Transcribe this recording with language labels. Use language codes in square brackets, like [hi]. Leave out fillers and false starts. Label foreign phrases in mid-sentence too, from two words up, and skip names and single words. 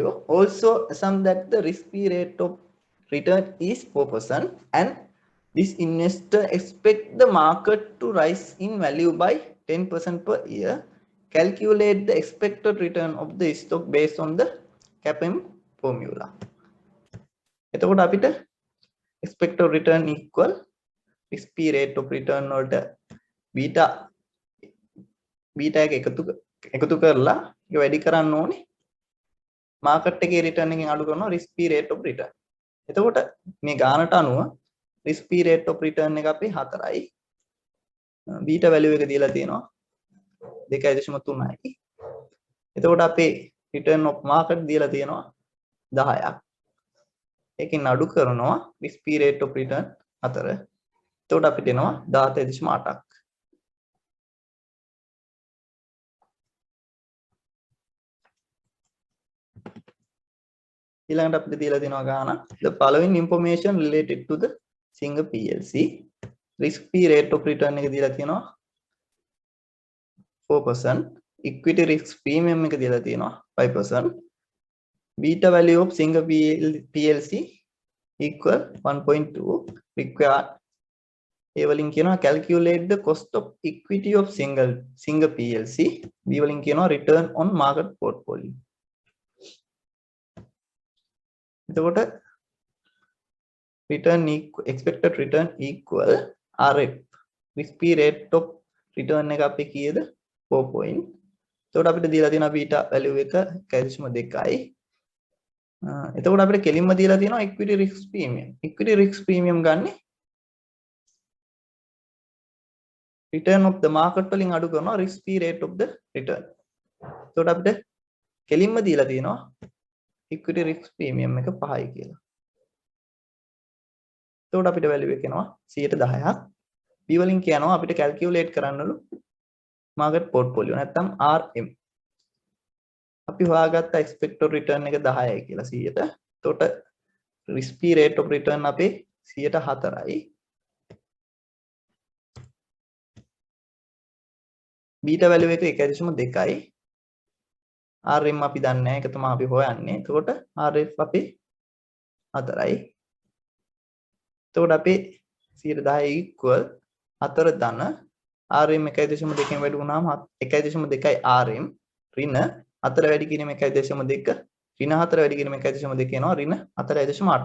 [en] Also assume that the risk-free rate of return is 4%, and this investor expect the market to rise in value by 10% per year. Calculate the expected return of the stock based on the CAPM formula. [si] එතකොට අපිට [en] expected return equal risk-free rate of return [si] වලට beta එක එකතු කරලා ඒක වැඩි කරන්න ඕනේ මාකට් එකේ රිටර්න් එකෙන් අඩු කරනවා [en] risk free rate of return. [si] එතකොට මේ ගානට අනුව [en] risk free rate of return [si] එක අපි 4යි. [en] beta value [si] එක දීලා තියෙනවා 2.3යි. එතකොට අපේ [en] return of market [si] දීලා තියෙනවා 10ක්. ඒකෙන් අඩු කරනවා [en] risk free rate of return [si] 4. එතකොට අපිට එනවා 17.8ක්. ඊළඟට අපිට දීලා තියෙනවා ගාන [en] the following information related to the Singer PLC risk free rate of return [si] එක දීලා තියෙනවා 4%, [en] equity risk premium [si] එක දීලා තියෙනවා 5%, [en] beta value of Singer PLC equal 1.2, required A [si] වලින් කියනවා [en] calculate the cost of equity of Singer PLC, B [si] වලින් කියනවා [en] return on market portfolio. [si] එතකොට [en] expected return equal RF risk free rate of return [si] එක අපි කීයද 4 point. එතකොට අපිට දීලා තියෙනවා [en] beta value [si] එක 1.2යි. එතකොට අපිට කෙලින්ම දීලා තියෙනවා [en] equity risk premium. equity risk premium [si] ගන්නේ [en] return of the market [si] වලින් අඩු කරනවා [en] risk free rate of the return. [si] එතකොට අපිට කෙලින්ම දීලා තියෙනවා [en] equity risk premium [si] එක 5යි කියලා. එතකොට අපිට value එක එනවා 10%ක්. B වලින් කියනවා අපිට calculate කරන්නලු [en] market portfolio [si] නැත්නම් RM. අපි හොයාගත්ත [en] expected return [si] එක 10යි කියලා 100ට. එතකොට [en] risk free rate of return [si] අපේ 4යි. [en] beta value [si] එක 1.2යි. RM අපි දන්නේ නැහැ. ඒක තමයි අපි හොයන්නේ. එතකොට RF අපි 4යි. එතකොට අපි 10 equal 4 ධන RM 1.2 වැඩි වුණාම 1.2යි RM ඍණ 4 වැඩි කිරීම 1.2 ඍණ 4 වැඩි කිරීම 1.2 එනවා ඍණ 4.8ක්.